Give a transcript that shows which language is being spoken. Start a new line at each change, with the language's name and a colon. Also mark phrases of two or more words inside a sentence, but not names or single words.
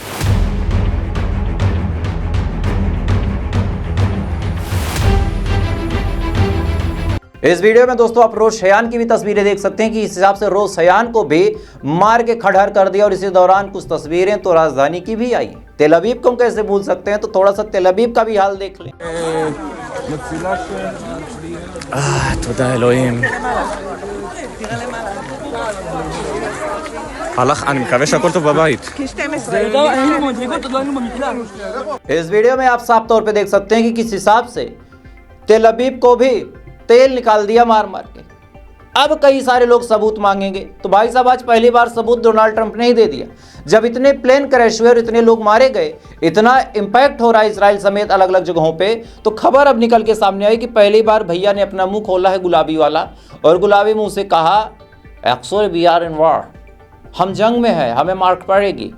Hindi: इस वीडियो में दोस्तों आप रोश हयान की भी तस्वीरें देख सकते हैं कि इस हिसाब से रोश हयान को भी मार के खड़हर कर दिया। और इसी दौरान कुछ तस्वीरें तो राजधानी की भी आई। तेल अवीव को हम कैसे भूल सकते हैं, तो थोड़ा सा तेल अवीव का भी हाल देख लें।
Hebrew: תודה אלוהים. אני מקווה שהכל טוב בבית.
Hindi: इस वीडियो में आप साफ तौर पे देख सकते हैं कि किस हिसाब से तेल अबीब को भी तेल निकाल दिया मार मार के। अब कई सारे लोग सबूत मांगेंगे, तो भाई साहब आज पहली बार सबूत डोनाल्ड ट्रंप ने ही दे दिया। जब इतने
English: plane crash
Hindi: हुए और इतने लोग मारे गए, इतना इंपैक्ट हो रहा है इसराइल समेत अलग अलग जगहों पे, तो खबर अब निकल के सामने आई कि पहली बार भैया ने अपना मुंह खोला है गुलाबी वाला, और गुलाबी मुंह से कहा
English: actually we are in war,
Hindi: हम जंग में है, हमें मार पड़ेगी।